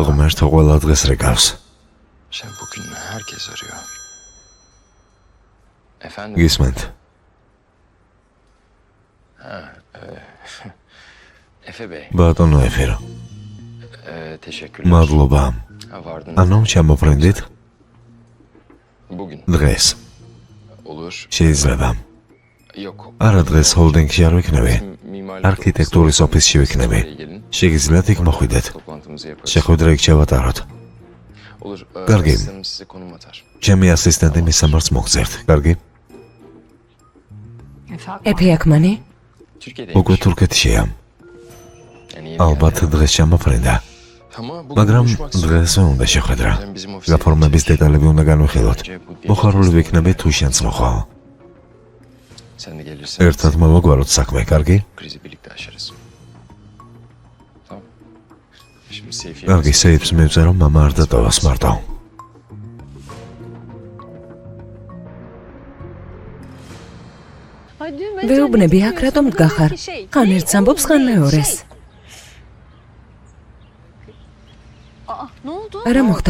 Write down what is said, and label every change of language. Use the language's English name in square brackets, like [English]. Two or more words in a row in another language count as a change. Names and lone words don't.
[Georgian] ღმერთო ყველა დღეს რეკავს. [Turkish] Sen bugün herkes arıyor. Efendim? [Georgian] გისმენთ? [Turkish] Efe Bey. [Georgian] ბატონო ეფირო. [Turkish] Teşekkürler. [Georgian] მადლობა. [Turkish] Ha, vardınız. [Georgian] ანუ ჩამოფრინდით [Turkish] Bugün. [Georgian] დღეს. [Turkish] Olur. [Georgian] შეიძლება. [Turkish] Yok. [Georgian] არა დღეს ჰოლდინგში არ ვიქნები. [Turkish] Mimarlık [Georgian] არქიტექტურის ოფისში ვიქნები. [Turkish] gelin. [Georgian] შეგიძლიათ იქ მოხვიდეთ. [Turkish] Toplantımızı yaparız. [Georgian] შეხვედრა იქ შევატაროთ. [Turkish] Olur. [Georgian] Kargı. [Turkish] Asistanım size konum atar. [Georgian] ჩემი ასისტენტი მის სამართს მოგწერთ. კარგი? ეფე აქმანი? [Turkish] Türkiye'deymiş. [Georgian] უკვე თურქეთშია. [Turkish] Yani [Georgian] ალბათ დღეს ჩამოფრინდა, [Turkish] Ama bugün [Georgian] მაგრამ [Turkish] buluşmak istiyorum. [Georgian] დღეს უნდა შეხვედრა. [Turkish] Sen bizim ofise [Georgian] გაფორმების დეტალები უნდა განვიხილოთ. მოხარული ვიქნები თუ შენც მოხვალ. [Turkish] Sen de gelirsen [Georgian] ერთად მოვაგვაროთ საქმე, კარგი? [Turkish] krizi birlikte aşarız. Tamam. Şimdi Seyfi'ye [Georgian] კარგი, სეიფს მივწერო, რომ მამა არ დატოვას მარტო. ვეუბნები აქ რატომ დგახარ? ხან ერთს ამბობს, ხან მეორეს. რა მოხდა?